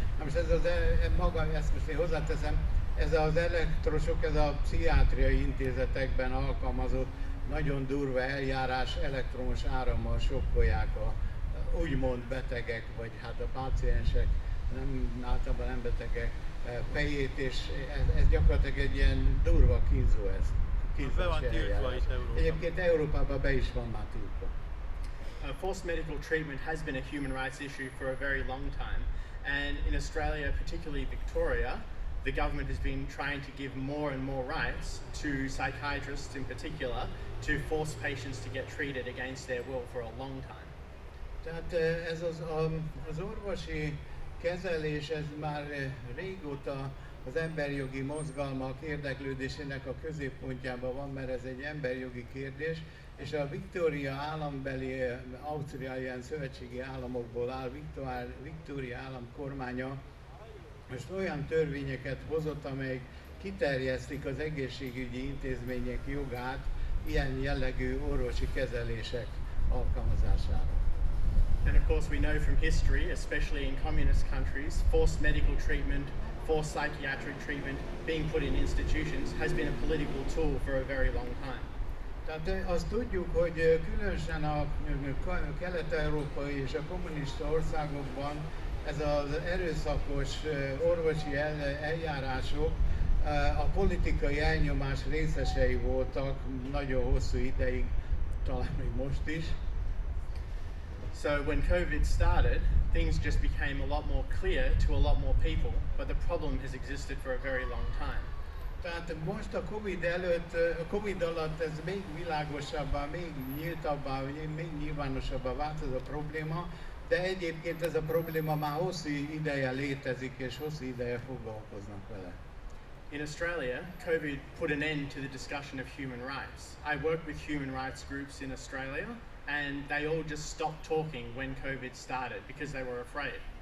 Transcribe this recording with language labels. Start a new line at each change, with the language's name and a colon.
Hungarian: Na most ez az, ezt most én hozzáteszem, ez az elektrosok, ez a pszichiátriai intézetekben alkalmazott nagyon durva eljárás, elektromos árammal sokkolják a úgymond betegek, vagy hát a páciensek, általában nem betegek fejét, és ez gyakorlatilag egy ilyen durva kínzó ez. Be van tiltva itt Európában. Egyébként Európában be is van már tiltva.
English: Forced medical treatment has been a human rights issue for a very long time, and in Australia, particularly Victoria, the government has been trying to give more and more rights to psychiatrists in particular to force patients to get treated against their will for a long time.
Hungarian: Tehát ez az orvosi kezelés, ez már régóta az emberjogi mozgalmak érdeklődésének a középpontjában van, mert ez egy emberjogi kérdés, és a Victoria állambeli ausztráliai szövetségi államokból áll, Victoria állam kormánya most olyan törvényeket hozott, amelyek kiterjesztik az egészségügyi intézmények jogát ilyen jellegű orvosi kezelések alkalmazására.
English: And of course we know from history, especially in communist countries, forced medical treatment, forced psychiatric treatment being put in institutions has been a political tool for a very long time.
Hungarian: Tehát azt tudjuk, hogy különösen a kelet-európai és a kommunista országokban ez az erőszakos orvosi eljárások a politikai elnyomás részesei voltak nagyon hosszú ideig, talán még most is.
English: So when COVID started, things just became a lot more clear to a lot more people, but the problem has existed for a very long time.
Hungarian: Tehát most a Covid alatt ez még világosabbá, még nyíltabbá, még nyilvánosabbá vált ez a probléma, de egyébként ez a probléma már hosszú ideje létezik, és hosszú ideje foglalkoznak vele.
English: In Australia, COVID put an end to the discussion of human rights. I work with human rights groups in Australia, and they all just stopped talking when COVID started because they were afraid.